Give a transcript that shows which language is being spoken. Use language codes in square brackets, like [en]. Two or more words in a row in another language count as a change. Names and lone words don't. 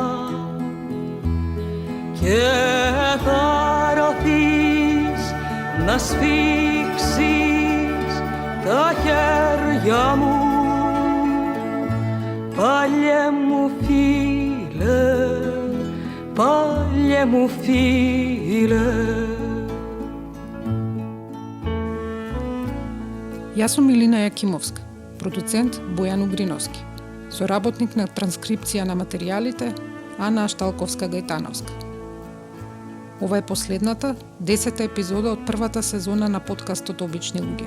[el] και θα ρωθείς να σφίξεις τα χέρια μου, παλιέ μου φίλε, παλιέ μου φίλε. [mk] Јас сум Илина Јакимовска, продуцент Бојан Угриновски, соработник на транскрипција на материјалите Ана Ашталковска-Гајтановска. Ова е последната, 10-та епизода од првата сезона на подкастот Обични луѓе.